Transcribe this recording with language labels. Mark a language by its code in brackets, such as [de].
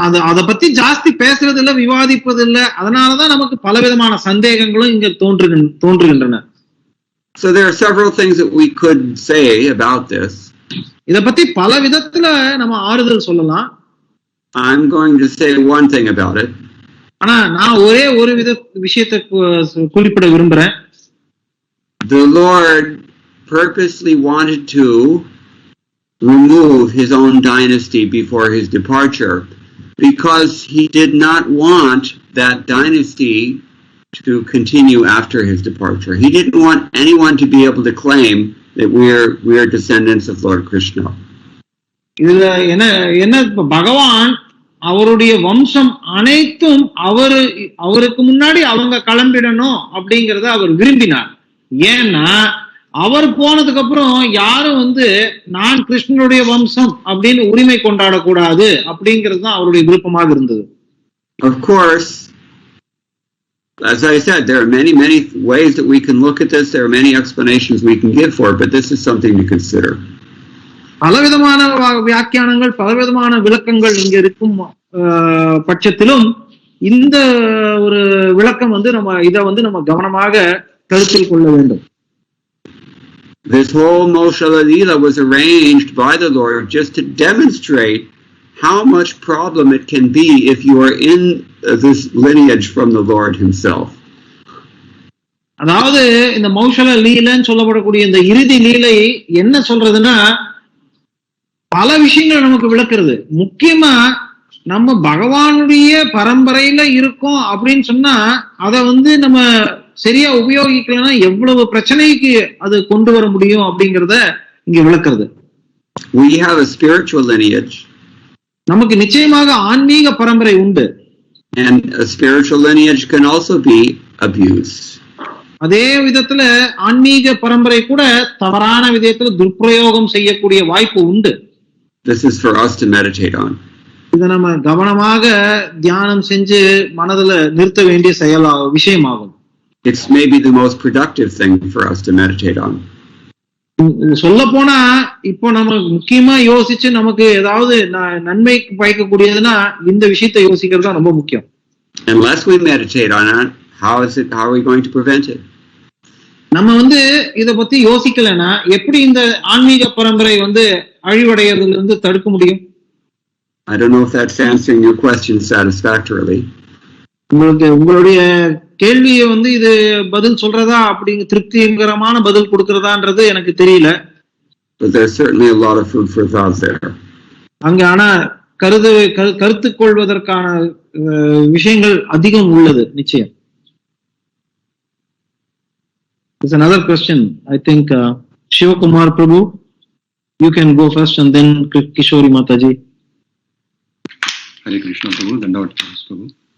[ta] அத பத்தி ஜாஸ்தி பேசுறது இல்ல, விவாதிப்பது இல்ல. அதனாலதான் நமக்கு பலவிதமான சந்தேகங்களும் இங்க தோன்றுகின்றன. [en] So there are several things that we could say about this. [ta] இத பத்தி பல விதத்துல நம்ம ஆறுதல் சொல்லலாம். [en] I'm going to say one thing about it. [ta] ஆனா நான் ஒரே ஒரு விஷயத்தை குறிப்பிட விரும்புறேன். [en] The Lord purposely wanted to remove his own dynasty before his departure because he did not want that dynasty to continue after his departure. He didn't want anyone to be able to claim that we are descendants of Lord Krishna. [ta] இதுல என்ன பகவான் அவருடைய வம்சம் அனைத்தும் அவருக்கு முன்னாடி அவங்க கிளம்பிடணும் அப்படிங்கறத அவர் விரும்பினார். ஏன்னா அவர் போனதுக்கு அப்புறம் யாரும் நான் கிருஷ்ணனுடைய வம்சம் அப்படின்னு உரிமை கொண்டாடக்கூடாது அப்படிங்கிறது தான் அவருடைய விருப்பமாக இருந்தது. [en] Of course, as I said, there are many ways that we can look at this. There are many explanations we can give for it, but this is something to consider. [ta] பலவிதமான வியாக்கியானங்கள், பலவிதமான விளக்கங்கள் இங்க இருக்கும் பட்சத்திலும் இந்த ஒரு விளக்கம் நம்ம கவனமாக கருத்தில் கொள்ள வேண்டும். [en] This whole Moshala Leela was arranged by the Lord just to demonstrate how much problem it can be if you are in this lineage from the Lord himself. [ta] அதாவது இந்த மௌஷல லீலன்னு சொல்லப்படக்கூடிய இந்த இறுதி லீலை என்ன சொல்றதுன்னா பல விஷயங்களை நமக்கு விளக்குறது. முக்கியமா நம்ம பகவானுடைய பரம்பரையில இருக்கோம் அப்படின்னு சொன்னா அதை நம்ம சரியா உபயோகிக்கலன்னா எவ்வளவு பிரச்சனைக்கு அது கொண்டு வர முடியும் அப்படிங்கறத இங்க விளக்குறது. [en] We have a spiritual lineage. [ta] நமக்கு நிச்சயமாக ஆன்மீக பரம்பரை உண்டு. [en] And a spiritual lineage can also be abused. [ta] அதே விதத்துல ஆன்மீக பரம்பரை கூட தவறான விதத்துல துர்பிரயோகம் செய்யக்கூடிய வாய்ப்பு உண்டு. [en] This is for us to meditate on. [ta] இதை நம்ம கவனமாக தியானம் செஞ்சு மனதுல நிறுத்த வேண்டிய விஷயமாகும். [en] It's maybe the most productive thing for us to meditate on. [ta] சொல்ல போனா இப்போ நம்ம முக்கியமா யோசிச்சு நமக்கு ஏதாவது நன்மை பயக்கக்கூடியதுன்னா இந்த விஷயத்தை யோசிக்கிறது தான் ரொம்ப முக்கியம். [en] Unless we meditate on it, how are we going to prevent it? [ta] நம்ம இத பத்தி யோசிக்கலன்னா எப்படி இந்த ஆன்மீக பரம்பரை அழிவடையறதுல இருந்து தடுக்க முடியும்? [en] I don't know if that's answering your question satisfactorily. [ta] உங்களுடைய கேள்வியை இது பதில் சொல்றதா அப்படிங்க திருப்திகரமான பதில் கொடுக்கறதான்றது எனக்கு தெரியல. [en] But there's certainly a lot of food for thought there. [ta] அங்க ஆனா கருத்து கொள்வதற்கான விஷயங்கள் அதிகம் உள்ளது நிச்சயம். [en] There's another question. I think Shivakumar Prabhu, you can go first and then Kishori Mataji. Hare Krishna Prabhu, Dandavat Prabhu.